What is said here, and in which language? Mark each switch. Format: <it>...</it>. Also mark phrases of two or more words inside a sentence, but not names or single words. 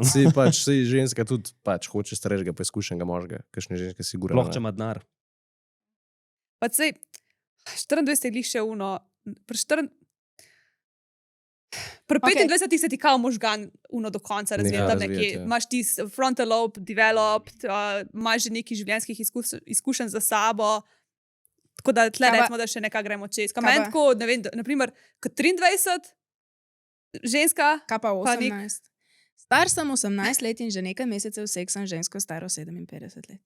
<sl>Si pač, si ženska tudi pač hoče starejšega, pa izkušenega moškega, kakšne ženske sigurno. Sploh če ima denar. Pa sej, 24 je glih še uno, pri Okej. 25 se ti kao možgan uno do konca razvije, Neha tam razvijati, nekje. ja. Imaš ti</sl> <en>frontal lobe, developed,</en> <sl>imaš že nekaj življenjskih izkušenj za sabo. Tako da tle Kaj pa- recimo, da še nekaj gremo čez. Kaj kaj meni pa- tako, ne vem, naprimer, kot 23, ženska, Kaj pa Pa nek- 18? Star sem 18 let in že nekaj mesecev seksam žensko staro 57 let.</sl>